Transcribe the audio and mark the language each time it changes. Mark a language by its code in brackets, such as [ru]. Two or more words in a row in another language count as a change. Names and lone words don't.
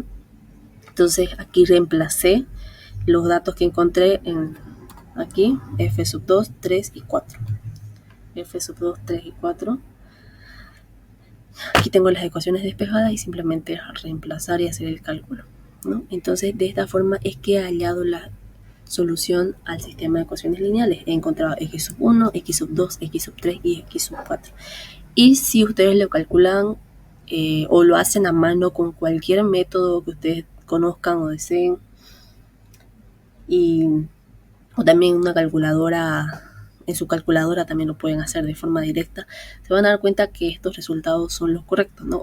[es] Entonces aquí reemplacé los datos que encontré aquí, F sub 2, 3 y 4. F sub 2, 3 y 4. Aquí tengo las ecuaciones despejadas y simplemente reemplazar y hacer el cálculo, ¿no? Entonces, de esta forma es que he hallado la solución al sistema de ecuaciones lineales. He encontrado x sub 1, x sub 2, x sub 3 y x sub 4. Y si ustedes lo calculan o lo hacen a mano con cualquier método que ustedes conozcan o deseen, o también una calculadora, en su calculadora también lo pueden hacer de forma directa, se van a dar cuenta que estos resultados son los correctos, ¿no?